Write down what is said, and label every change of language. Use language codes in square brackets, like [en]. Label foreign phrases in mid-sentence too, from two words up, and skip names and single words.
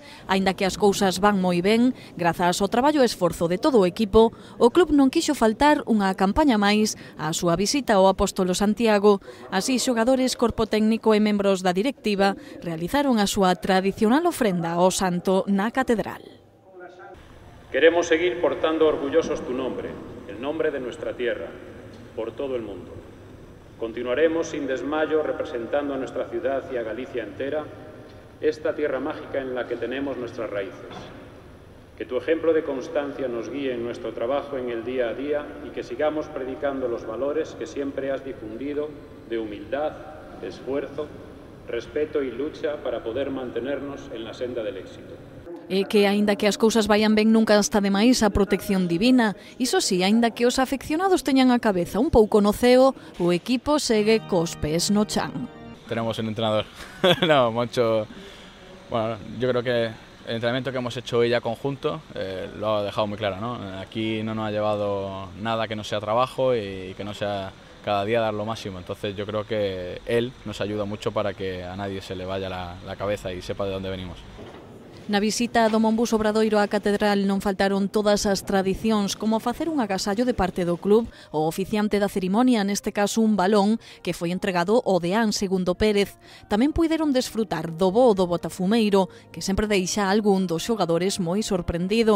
[gl] Aínda que as cousas van moi ben, grazas ao traballo e esforzo de todo o equipo, o club non quixo faltar unha campaña máis á súa visita ao Apóstolo Santiago. Así, xogadores, corpo técnico e membros da directiva realizaron a súa tradicional ofrenda ao santo na catedral. [es] Queremos seguir portando orgullosos tu nombre, el nombre de nuestra tierra, por todo el mundo. Continuaremos sin desmayo representando a nuestra ciudad y a Galicia entera, esta tierra mágica en la que tenemos nuestras raíces. Que tu ejemplo de constancia nos guíe en nuestro trabajo en el día a día y que sigamos predicando los valores que siempre has difundido de humildad, esfuerzo, respeto y lucha para poder mantenernos en la senda del éxito. [gl] E que, aínda que as cousas vayan ben, nunca está de máis a protección divina. Iso sí, aínda que os afeccionados teñan a cabeza un pouco no ceo, o equipo segue cos pés no chan. [es] Tenemos un entrenador. No, Moncho, bueno, yo creo que el entrenamiento que hemos hecho hoy ya conjunto lo ha dejado muy claro, ¿no? Aquí no nos ha llevado nada que no sea trabajo y que no sea cada día dar lo máximo. Entonces yo creo que él nos ayuda mucho para que a nadie se le vaya la cabeza y sepa de dónde venimos. [gl] Na visita do Monbus Obradoiro á catedral non faltaron todas as tradicións, como facer un agasallo de parte do club, o oficiante da cerimonia, neste caso un balón, que foi entregado ao deán Segundo Pérez. Tamén puideron desfrutar do voo do botafumeiro, que sempre deixa algún dos xogadores moi sorprendido.